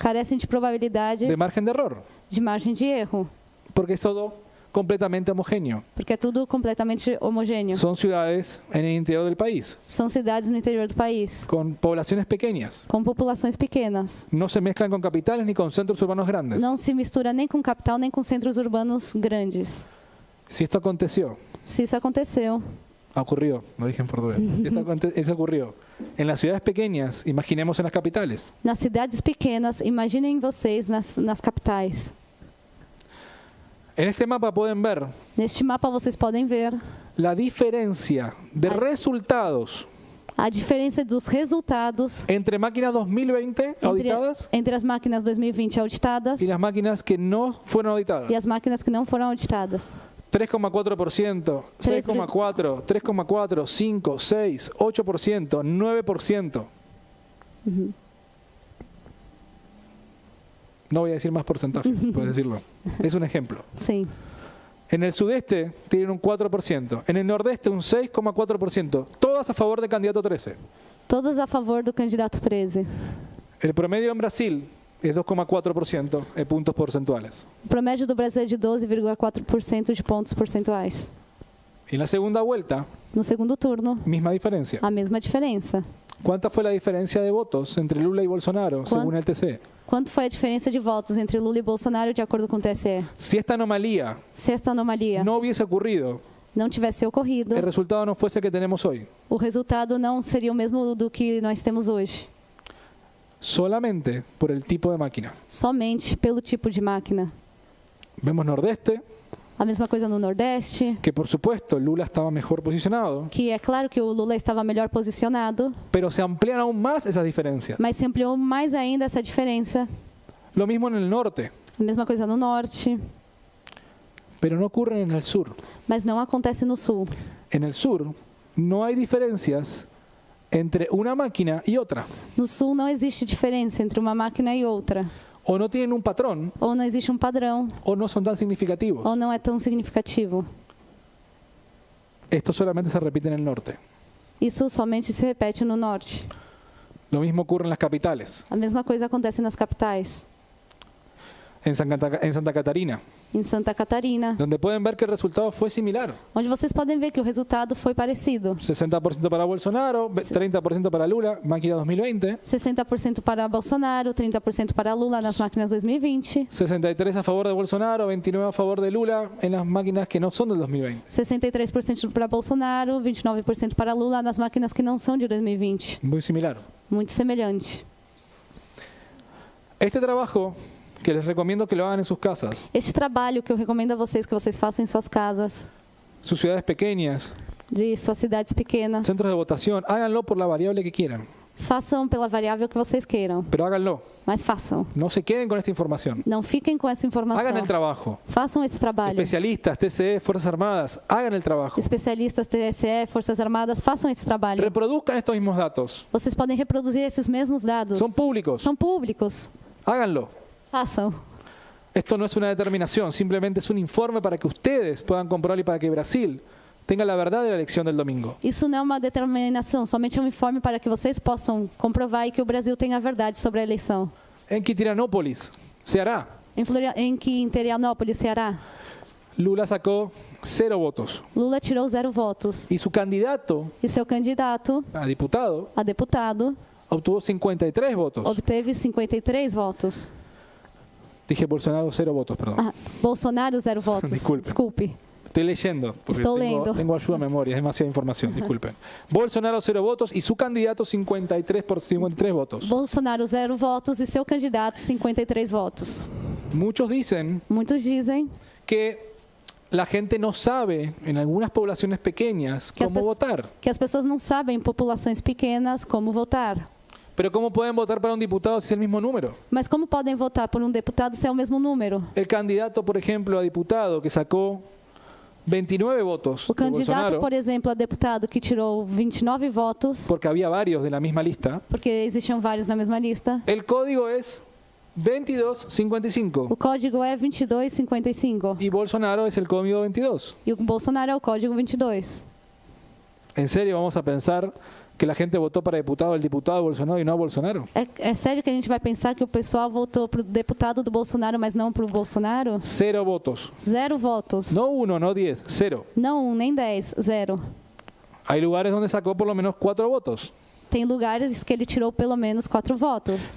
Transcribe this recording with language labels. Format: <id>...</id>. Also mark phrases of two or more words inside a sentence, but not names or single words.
<pt>carecem de probabilidades</pt> <es>de margen de error,</es> <pt>de margem de erro,</pt> <es>porque es todo completamente homogéneo.</es> <pt>porque é tudo completamente homogêneo.</pt> <es>Son ciudades en el interior del país,</es> <pt>São cidades no interior do país,</pt> <es>con poblaciones pequeñas.</es> <pt>com populações pequenas.</pt> <es>No se mezclan con capitales ni con centros urbanos grandes.</es> <pt>Não se mistura nem com capital, nem com centros urbanos grandes.</pt> <es>Si esto aconteció,</es> <pt>Se isso aconteceu,</pt> <es>ocurrió, lo dije en portugués, eso ocurrió. En las ciudades pequeñas, imaginemos en las capitales.</es> <pt>nas cidades pequenas, imaginem vocês nas capitais.</pt> <es>En este mapa pueden ver</es> <pt>Neste mapa vocês podem ver</pt> <es>la diferencia de resultados</es> <pt>a diferença dos resultados</pt> <es>entre máquinas 2020 auditadas</es> <pt>entre as máquinas 2020 auditadas</pt> <es>y las máquinas que no fueron auditadas.</es> <pt>e as máquinas que não foram auditadas.</pt> <es>3,4%, 6,4%, 3,4%, 5%, 6%, 8%, 9%. No voy a decir más porcentajes, puedes decirlo. Es un ejemplo.</es> <pt>Sim.</pt> <es>En el sudeste tienen un 4%, en el nordeste un 6,4%, todas a favor del candidato 13.</es> <pt>Todas a favor do candidato 13.</pt> <es>El promedio en Brasil es 2,4% en puntos porcentuales.</es> <pt>O promédio do Brasil é de 12,4% de pontos percentuais.</pt> <es>En la segunda vuelta,</es> <pt>No segundo turno,</pt> <es>misma diferencia.</es> <pt>a mesma diferença.</pt> <es>¿Cuánta fue la diferencia de votos entre Lula y Bolsonaro, según el TC?</es> <pt>Quanto foi a diferença de votos entre Lula e Bolsonaro de acordo com o TSE?</pt> <es>Si esta anomalía</es> <pt>Se esta anomalia</pt> <es>no hubiese ocurrido,</es> <pt>não tivesse ocorrido,</pt> <es>el resultado no fuese el que tenemos hoy.</es> <pt>o resultado não seria o mesmo do que nós temos hoje.</pt> <es>Solamente por el tipo de máquina.</es> <pt>Somente pelo tipo de máquina.</pt> <es>Vemos Nordeste,</es> <pt>A mesma coisa no Nordeste,</pt> <es>que por supuesto Lula estaba mejor posicionado,</es> <pt>que é claro que o Lula estava melhor posicionado,</pt> <es>pero se amplían aún más esas diferencias.</es> <pt>mas se ampliou mais ainda essa diferença.</pt> <es>Lo mismo en el norte,</es> <pt>A mesma coisa no Norte,</pt> <es>pero no ocurre en el sur.</es> <pt>mas não acontece no Sul.</pt> <es>En el sur no hay diferencias entre una máquina y otra,</es> <pt>No Sul não existe diferença entre uma máquina e outra.</pt> <es>o no tienen un patrón,</es> <pt>Ou não existe um padrão,</pt> <es>o no son tan significativos.</es> <pt>ou não é tão significativo.</pt> <es>Esto solamente se repite en el norte.</es> <pt>Isso somente se repete no Norte.</pt> <es>Lo mismo ocurre en las capitales.</es> <pt>A mesma coisa acontece nas capitais.</pt> <es>En Santa Catarina,</es> <pt>Em Santa Catarina,</pt> <es>donde pueden ver que el resultado fue similar.</es> <pt>onde vocês podem ver que o resultado foi parecido.</pt> <es>60% para Bolsonaro, 30% para Lula, máquina 2020,</es> <pt>60% para Bolsonaro, 30% para Lula nas máquinas 2020,</pt> <es>63 a favor de Bolsonaro, 29 a favor de Lula en las máquinas que no son del 2020.</es> <pt>63% para Bolsonaro, 29% para Lula nas máquinas que não são de 2020.</pt> <es>Muy similar.</es> <pt>Muito semelhante.</pt> <es>Este trabajo, que les recomiendo que lo hagan en sus casas,</es> <pt>Este trabalho que eu recomendo a vocês que vocês façam em suas casas,</pt> <es>sus ciudades pequeñas,</es> <pt>de suas cidades pequenas,</pt> <es>centros de votación, háganlo por la variable que quieran,</es> <pt>façam pela variável que vocês queiram,</pt> <es>pero háganlo.</es> <pt>mas façam.</pt> <es>No se queden con esta información.</es> <pt>Não fiquem com essa informação.</pt> <es>Hagan el trabajo.</es> <pt>Façam esse trabalho.</pt> <es>Especialistas, TCE, Fuerzas Armadas, hagan el trabajo.</es> <pt>Especialistas, TSE, Forças Armadas, façam esse trabalho.</pt> <es>Reproduzcan estos mismos datos.</es> <pt>Vocês podem reproduzir esses mesmos dados.</pt> <es>Son públicos.</es> <pt>São públicos.</pt> <es>Háganlo.</es> <pt>Façam.</pt> <es>Esto no es una determinación, simplemente es un informe para que ustedes puedan comprobar y para que Brasil tenga la verdad de la elección del domingo.</es> <pt>Isso não é uma determinação, somente um informe para que vocês possam comprovar e que o Brasil tenha a verdade sobre a eleição.</pt> <es>En Quiterianópolis se hará.</es> <pt>Em Florianópolis, Ceará,</pt> <es>Lula sacó 0 votos.</es> <pt>Lula tirou 0 votos.</pt> <es>Y su candidato</es> <pt>E seu candidato</pt> <es>a diputado</es> <pt>a deputado</pt> <es>obtuvo 53 votos.</es> <pt>obteve 53 votos.</pt> <es>Dije Bolsonaro 0 votos, perdón.</es> <pt>Ah, Bolsonaro 0 votos.</pt> <es>Desculpe. Estoy leyendo, porque</es> <pt>Estou lendo.</pt> <es>tengo ayuda a memoria, es demasiada información, disculpen. Bolsonaro 0 votos y su candidato 53 por 53 votos.</es> <pt>Bolsonaro 0 votos e seu candidato 53 votos.</pt> <es>Muchos dicen</es> <pt>Muitos dizem</pt> <es>que la gente no sabe en algunas poblaciones pequeñas</es> <pt>que as,</pt> <es>cómo pe- votar.</es> <pt>que as pessoas não sabem em populações pequenas como votar.</pt> <es>Pero ¿cómo pueden votar para un diputado si es el mismo número?</es> <pt>Mas como podem votar por um deputado se é o mesmo número?</pt> <es>El candidato, por ejemplo, a diputado que sacó 29 votos</es> <pt>O de candidato, Bolsonaro, por exemplo, a deputado que tirou 29 votos,</pt> <es>porque había varios de la misma lista,</es> <pt>porque existiam vários na mesma lista,</pt> <es>el código es 2255</es> <pt>o código é 2255</pt> <es>y Bolsonaro es el código 22.</es> <pt>e o Bolsonaro é o código 22.</pt> <es>¿En serio vamos a pensar que la gente votó para diputado el diputado Bolsonaro y no a Bolsonaro?</es> <pt>É sério que a gente vai pensar que o pessoal votou para o deputado do Bolsonaro, mas não para o Bolsonaro?</pt> <es>0 votos.</es> <pt>0 votos.</pt> <es>No 1, no 10, 0.</es> <pt>Não 1, nem 10, 0.</pt> <es>Hay lugares donde sacó por lo menos 4 votos.</es> <pt>Tem lugares que ele tirou pelo menos 4 votos.</pt>